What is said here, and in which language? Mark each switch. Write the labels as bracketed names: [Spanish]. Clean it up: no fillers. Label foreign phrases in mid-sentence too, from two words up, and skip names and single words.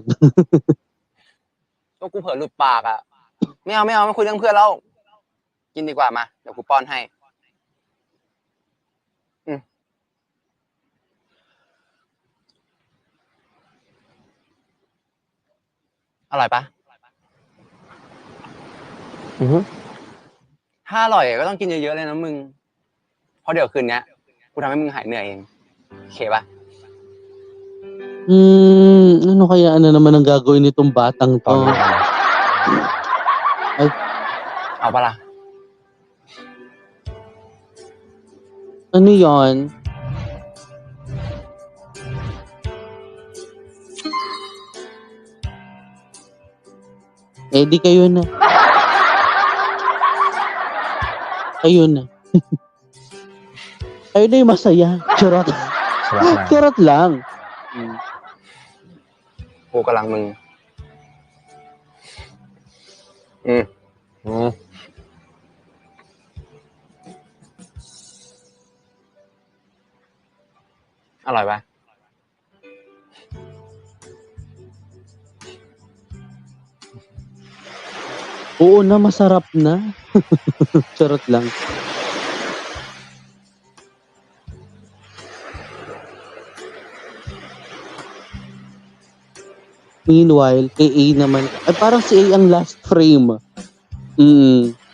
[Thai] ก็กูเผลอหลุดปากอ่ะ ไม่เอาไม่คุยเรื่องเพื่อนแล้ว กินกินดีกว่ามา เดี๋ยวกูป้อนให้ อร่อยปะถ้าอร่อยก็ต้องกินเยอะๆเลยนะมึง เพราะเดี๋ยวคืนนี้กูทำให้มึงหายเหนื่อยเองโอเคปะ [Filipino] Ano kaya naman ang gagawin nitong batang [Thai] ตอน [Filipino] to? [Thai] นี้ Ay, เอาปะล่ะ [Filipino] ano yon? Eh, di kayo na. Kayo na. Kayo na yung masaya. Charot. [Thai] สลับมา [Filipino] Charot lang. [Thai] กูกำลังมึง อร่อยปะ [Filipino] Oo na, masarap na. Charot lang. Meanwhile, kay A naman, ay parang si A ang last frame. Mm.